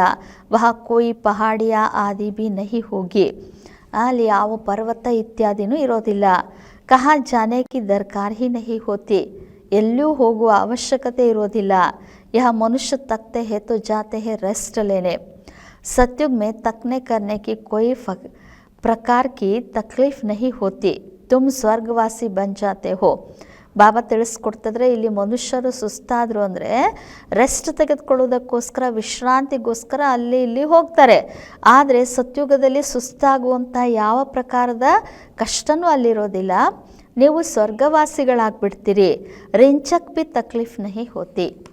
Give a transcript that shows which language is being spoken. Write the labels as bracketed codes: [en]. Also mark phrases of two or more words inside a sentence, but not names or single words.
[hi] वह कोई पहाड़िया आदि भी नहीं होगी, [kn] ಅಲ್ಲಿ ಯಾವ ಪರ್ವತ ಇತ್ಯಾದಿನೂ ಇರೋದಿಲ್ಲ. [hi] कहाँ जाने की दरकार ही नहीं होती, [kn] ಎಲ್ಲೂ ಹೋಗುವ ಅವಶ್ಯಕತೆ ಇರೋದಿಲ್ಲ. [hi] यह मनुष्य थकते हैं तो जाते हैं रेस्ट लेने. सत्युग में तकने करने की कोई प्रकार की तकलीफ नहीं होती, तुम स्वर्गवासी बन जाते हो. [kn] ಬಾಬಾ ತಿಳಿಸ್ಕೊಡ್ತಿದ್ರೆ ಇಲ್ಲಿ ಮನುಷ್ಯರು ಸುಸ್ತಾದರು ಅಂದರೆ ರೆಸ್ಟ್ ತೆಗೆದುಕೊಳ್ಳೋದಕ್ಕೋಸ್ಕರ, ವಿಶ್ರಾಂತಿಗೋಸ್ಕರ ಅಲ್ಲಿ ಇಲ್ಲಿ ಹೋಗ್ತಾರೆ. ಆದರೆ ಸತ್ಯುಗದಲ್ಲಿ ಸುಸ್ತಾಗುವಂಥ ಯಾವ ಪ್ರಕಾರದ ಕಷ್ಟನೂ ಅಲ್ಲಿರೋದಿಲ್ಲ. ನೀವು ಸ್ವರ್ಗವಾಸಿಗಳಾಗ್ಬಿಡ್ತೀರಿ. [hi] रिंचक भी तकलीफ नहीं होती.